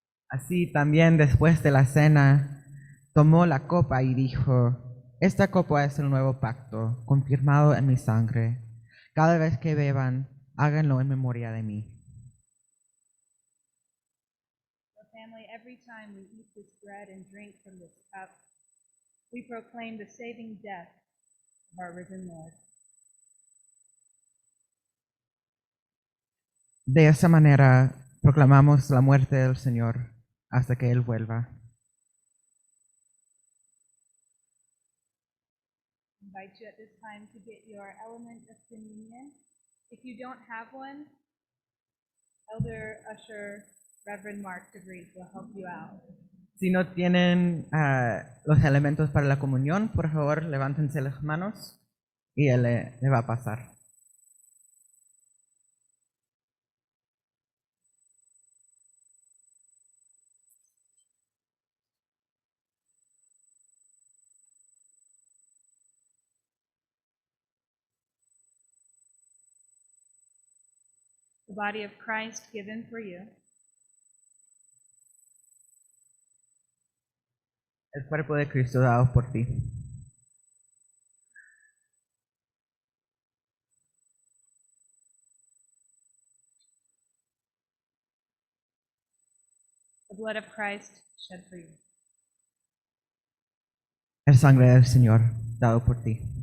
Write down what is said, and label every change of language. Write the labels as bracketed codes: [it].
[es] Así también después de la cena, tomó la copa y dijo, esta copa es el nuevo pacto, confirmado en mi sangre. Cada vez que beban, háganlo en memoria de mí. [en] So, family, every time we eat this bread and drink from this cup, we proclaim the saving death of our risen Lord. [es] De esa manera, proclamamos la muerte del Señor hasta que Él vuelva. [en] I invite you at this time to get your element of communion. If you don't have one, Elder Usher Reverend Mark DeVries will help you out. [es] Si no tienen los elementos para la comunión, por favor, levántense las manos y Él le va a pasar. [en] The body of Christ given for you. [es] El cuerpo de Cristo dado por ti. [en] The blood of Christ shed for you. [es] El sangre del Señor dado por ti.